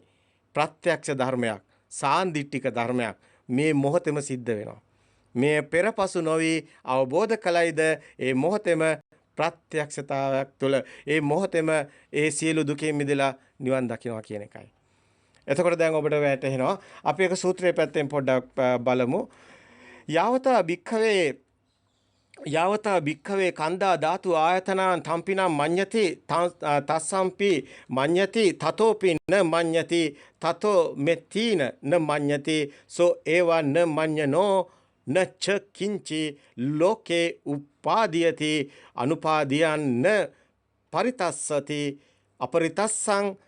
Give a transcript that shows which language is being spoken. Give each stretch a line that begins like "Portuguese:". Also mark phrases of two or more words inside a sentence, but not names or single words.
Sinhala: ප්‍රත්‍යක්ෂ ධර්මයක්, සාන්දිටික ධර්මයක් මේ මොහොතේම සිද්ධ වෙනවා. මේ පෙරපසු නොවි අවබෝධ කලයිද ඒ මොහොතේම ප්‍රත්‍යක්ෂතාවයක් තුළ ඒ මොහොතේම ඒ සියලු දුකෙන් මිදලා නිවන් දකිනවා කියන එකයි. එතකොට දැන් ඔබට වැටහෙනවා අපි එක සූත්‍රයේ පැත්තෙන් පොඩ්ඩක් බලමු.
Pali: යාවතා භික්ඛවේ කන්දා ධාතු ආයතනං තම්පිනම් මඤ්ඤති තස්සම්පි මඤ්ඤති තතෝපි න මඤ්ඤති තතෝ මෙත්තින න මඤ්ඤති සෝ ඒවා න මඤ්ඤනෝ නච්ච කිංචි ලෝකේ උපාදීයති අනුපාදීයන් න පරිතස්සති අපරිතස්සං